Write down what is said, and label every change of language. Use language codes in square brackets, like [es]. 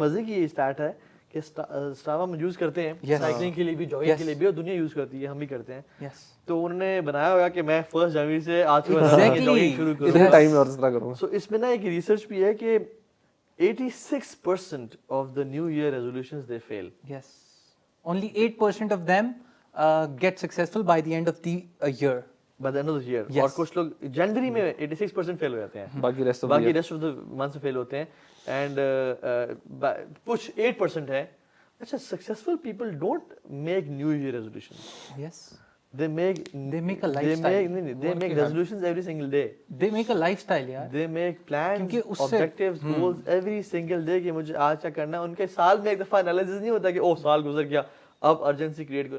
[ur] مزے کی اسٹارٹ ہے کہ اسٹاوا ہم یوز کرتے ہیں سائیکلنگ کے لیے بھی, جاگنگ کے لیے بھی, اور دنیا یوز کرتی ہے, ہم بھی کرتے ہیں. تو انہوں نے بنایا ہوگا کہ میں 1 جنوری سے آج کے بعد جاگنگ شروع اتنے ٹائم میں اور اس طرح کروں. سو اس میں نا ایک ریسرچ بھی ہے کہ [en] 86% of the new year resolutions they fail. Yes. Only 8% of them get successful by the end of the year. By the end of the year. Yes. [ur] اور کچھ لوگ جنوری میں 86% فیل ہو جاتے ہیں, باقی ریسٹ آف دا منتھ فیل ہوتے ہیں. اینڈ کچھ 8% ہے. [en] اچھا, successful people don't make new year resolution. Yes. They make a lifestyle. They make resolutions every single day. They make a lifestyle yaar. They make plans, [ur] کیونکہ اس سے [en] objectives, goals every single day [ur] کہ مجھے آج کیا کرنا ہے. ان کے سال میں ایک دفعہ انالیسس نہیں ہوتا کہ او سال گزر گیا اب ارجنسی کریٹ کرو.